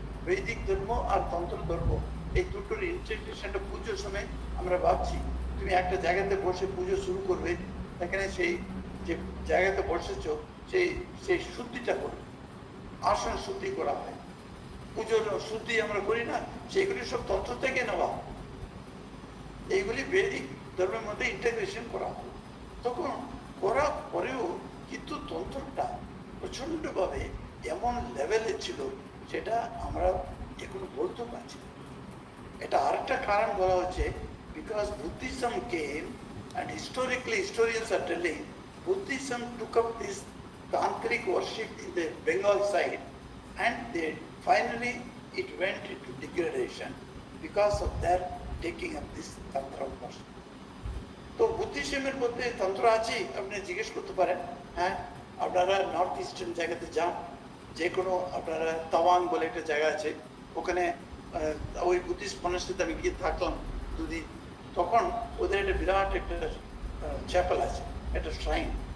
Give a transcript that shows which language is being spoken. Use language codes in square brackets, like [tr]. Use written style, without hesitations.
[bn] বৈদিক ধর্ম আর তন্ত্র ধর্ম, এই দুটোর ইন্টাগ্রেশনটা পুজোর সময় আমরা ভাবছি, তুমি একটা জায়গাতে বসে পুজো শুরু করবে, এখানে সেই যে জায়গাতে বসেছ সেই সেই শুদ্ধিটা করবে, আসন শুদ্ধি করা হয়, পুজোর শুদ্ধি আমরা করি না, সেগুলি সব তন্ত্র থেকে নেওয়া, এইগুলি বৈদিক ধর্মের মধ্যে ইন্টাগ্রেশন করা হয়। তখন করার পরেও কিন্তু তন্ত্রটা প্রচণ্ডভাবে এমন লেভেলে ছিল, সেটা আমরা এগুলো বলতেও পারছি না। এটা আরেকটা কারণ বলা হচ্ছে, [en] Because Buddhism came and historically historians are telling Buddhism took up this tantric worship in the Bengal side and they finally it went into degradation because of their taking up this tantra worship. [bn] তো বুদ্ধিজমের মধ্যে তন্ত্র আছে, আপনি জিজ্ঞেস করতে পারেন। হ্যাঁ, আপনারা নর্থ ইস্টার্ন জায়গাতে যান, যে কোনো আপনারা তাওয়াং বলে একটা জায়গা আছে, ওখানে ওই বুদ্ধিস্ট মনাস্ট্রিতে আমি গিয়ে থাকলাম দুদিন। তখন ওদের একটা বিরাট একটা চ্যাপেল আছে, একটা শ্রাইন।